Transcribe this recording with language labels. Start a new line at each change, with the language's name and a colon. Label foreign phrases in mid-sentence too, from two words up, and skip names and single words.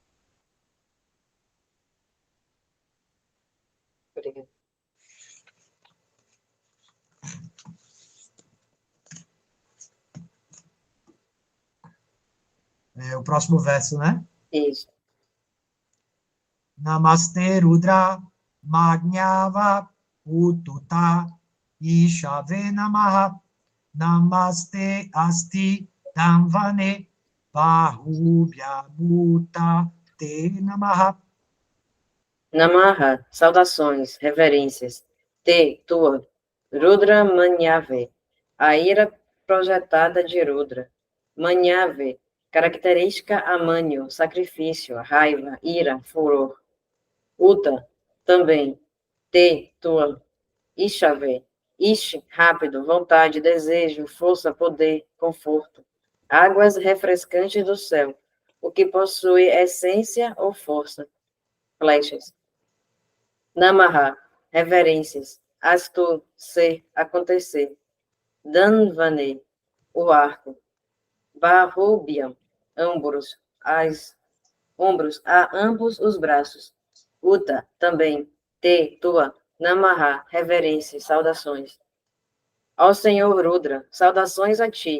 Portuguese: Obrigada. O próximo verso, né? Isso.
Sanskrit: Namaste Rudra Magnava Ututa Ishave Namaha Namaste Asti Damvane Bahubhya Bhuta Te Namaha.
Portuguese: Namaha, saudações, reverências. Te, tua,
Sanskrit: Rudra Manyave,
Portuguese: a ira projetada de Rudra. Manyave, característica amânio, sacrifício, raiva, ira, furor. Uta, também. Te, tua, Ishave, Ish, rápido, vontade, desejo, força, poder, conforto. Águas refrescantes do céu, o que possui essência ou força. Flechas. Namaha, reverências. Astu, ser, acontecer. Danvane, o arco. Bahubhyam, ombros, a ambos os braços. Uta, também. Te, tua. Namaha, reverências, saudações. Ó Senhor Rudra, saudações a ti.